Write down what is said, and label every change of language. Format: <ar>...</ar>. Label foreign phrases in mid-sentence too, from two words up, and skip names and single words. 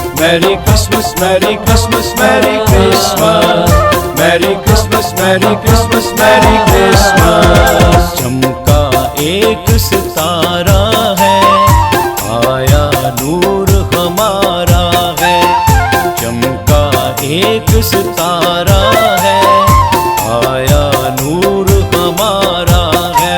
<en>Merry Christmas, Merry Christmas, Merry Christmas, Merry Christmas, Merry Christmas, Merry Christmas।</en> <hi>चमका एक सितारा है, आया नूर हमारा है। चमका एक सितारा है, आया नूर हमारा है।</hi>